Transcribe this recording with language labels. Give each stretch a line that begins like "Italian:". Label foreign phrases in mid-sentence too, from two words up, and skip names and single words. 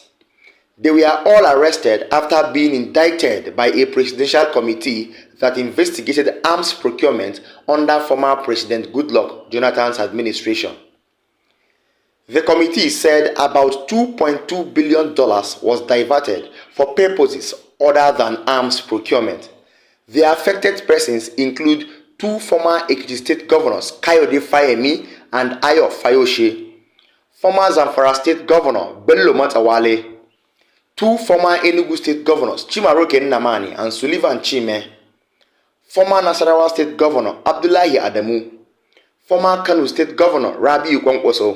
English: They were all arrested after being indicted by a presidential committee that investigated arms procurement under former President Goodluck Jonathan's administration. The committee said about $2.2 billion was diverted for purposes other than arms procurement. The affected persons include two former Ekiti State Governors, Kayode Fayemi and Ayo Fayose, former Zamfara State Governor Bello Matawalle, two former Enugu State Governors Chimaroke Nnamani and Sullivan Chime, former Nasarawa State Governor Abdullahi Adamu, former Kano State Governor Rabiu Kwankwaso.